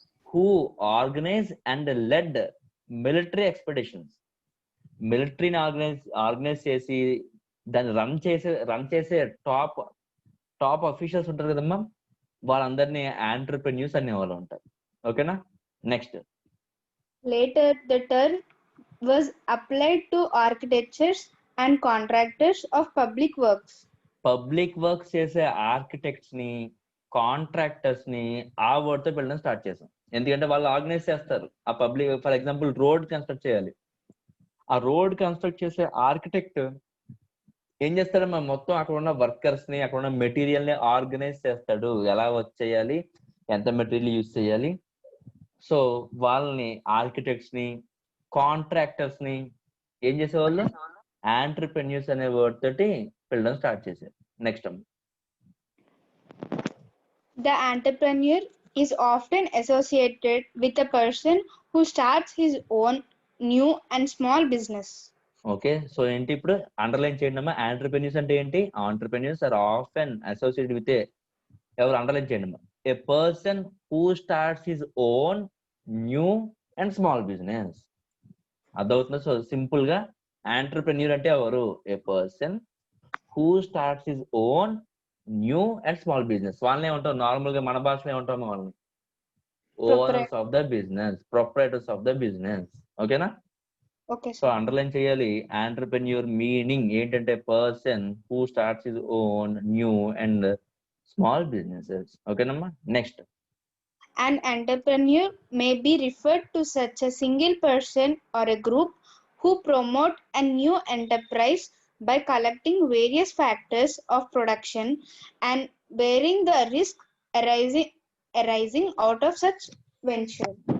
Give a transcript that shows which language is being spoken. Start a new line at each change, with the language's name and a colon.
English: Who organise and led military expeditions.
Telugu: మిలిటరీని organise చేసి దాన్ని run చేసే టాప్ అఫీషియల్స్ ఉంటారు కదమ్మా, వాళ్ళందరినీ ఆంటర్ప్రెన్యూర్స్ అనేవాళ్ళు ఉంటారు. ఓకేనా? Next.
English: Later, the term was applied to architects and contractors of public works.
Telugu: Public works చేసే ఆర్కిటెక్ట్స్ ని, కాంట్రాక్టర్స్ ని ఆ వర్డ్ తో పిలవడం స్టార్ట్ చేసాం. ఎందుకంటే వాళ్ళు ఆర్గనైజ్ చేస్తారు. ఆ public, for example road construct చేయాలి. ఆ రోడ్ కన్స్ట్రక్ట్ చేసే ఆర్కిటెక్ట్ ఏం చేస్తాడమ్మా? మొత్తం అక్కడ ఉన్న వర్కర్స్ ని, అక్కడ ఉన్న మెటీరియల్ ని ఆర్గనైజ్ చేస్తాడు. ఎలా వర్క్ చేయాలి, ఎంత మెటీరియల్ యూజ్ చేయాలి. సో వాళ్ళని ఆర్కిటెక్ట్స్ ని, కాంట్రాక్టర్స్ ని ఏం చేసేవాళ్ళు? ఆంటర్ప్రెన్యూర్స్ అనే వర్డ్ తోటి పిలవడం స్టార్ట్ చేశారు.
English: Next. The entrepreneur is often associated with a person who starts his own new and small business.
Telugu: Okay, so ఏంటి ఇప్పుడు అండర్లైన్ చేయండి అమ్మా. ఆంటర్ప్రెన్యూర్స్ అంటే ఏంటి?
English: entrepreneurs are often associated with
Telugu: ఎవరు? అండర్లైన్ చేయండి అమ్మా.
English: A person who starts his own new and small business.
Telugu: అర్థమవుతుందా? సో సింపుల్ గా ఆంటర్ప్రెన్యూర్ అంటే ఎవరు?
English: A person who starts his own new and small business.
Telugu: వాళ్ళని ఏమంటాం? నార్మల్ గా మన భాషలో ఏమంటాము? వాళ్ళని
English: Owners of the business, proprietors of the business.
Telugu: ఓకేనా?
English: Okay,
Telugu: సో అండర్లైన్ చేయాలి.
English: entrepreneur meaning
Telugu: ఏంటంటే
English: Person who starts his own new and small businesses.
Telugu: ఓకేనమ్మా? Next.
English: An entrepreneur may be referred to such a single person or a group who promote a new enterprise by collecting various factors of production and bearing the risk arising out of such venture.